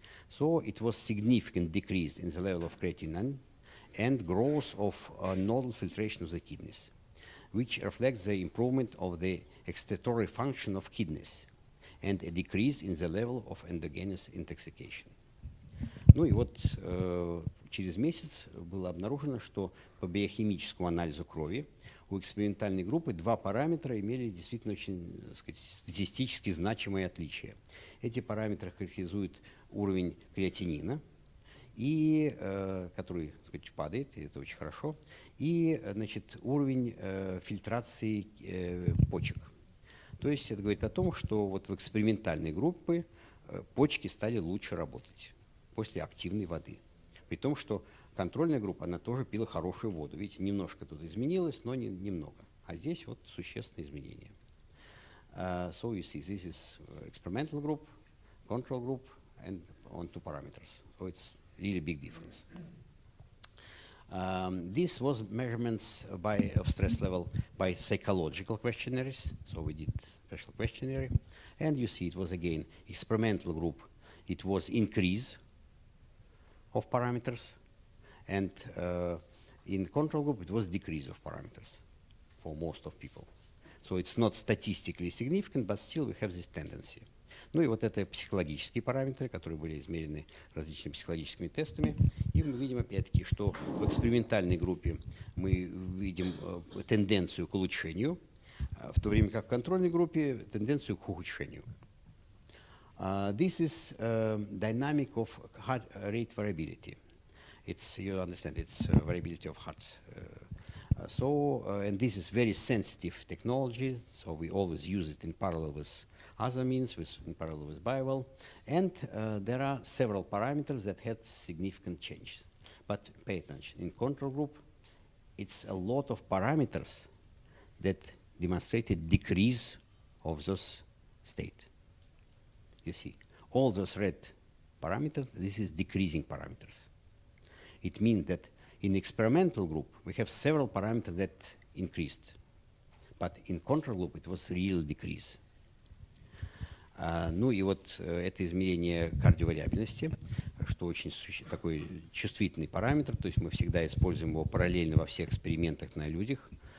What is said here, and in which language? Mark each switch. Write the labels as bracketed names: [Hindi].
[English] So it was significant decrease in the level of creatinine and growth of nodal filtration of the kidneys, which reflects the improvement of the excretory function of kidneys and a decrease in the level of endogenous intoxication. [Russian] Ну и вот через месяц было обнаружено, что по биохимическому анализу крови у экспериментальной группы два параметра имели действительно очень, так сказать, статистически значимые отличия. Эти параметры характеризуют уровень креатинина, и, который, так сказать, падает, и это очень хорошо, и, значит, уровень фильтрации почек. То есть это говорит о том, что вот в экспериментальной группе почки стали лучше работать после активной воды. При том, что контрольная группа, она тоже пила хорошую воду. Видите, немножко тут изменилось, но немного. А здесь вот существенные изменения. [English] So you see, this is experimental group, control group, and on two parameters. So it's really big difference. This was measurements of stress level by psychological questionnaires. So we did special questionnaire. And you see it was again experimental group. It was increase of parameters. And in control group, it was decrease of parameters for most of people. So it's not statistically significant, but still we have this tendency. [Russian] Ну и вот это психологические параметры, которые были измерены различными психологическими тестами. И мы видим опять-таки, что в экспериментальной группе мы видим тенденцию к улучшению, в то время как в контрольной группе тенденцию к ухудшению. [English] This is dynamic of heart rate variability. It's, you understand, it's variability of heart. And this is very sensitive technology, so we always use it in parallel with other means, in parallel with Biowell. And there are several parameters that had significant change. But pay attention, in control group, it's a lot of parameters that demonstrated decrease of those state. You see, all those red parameters, this is decreasing parameters. It means that in experimental group, we have several parameters that increased. But in control group, it was real decrease. [Russian] Ну и вот это измерение кардиовариабельности, что очень такой чувствительный параметр, то есть мы всегда используем его параллельно во всех экспериментах на людях.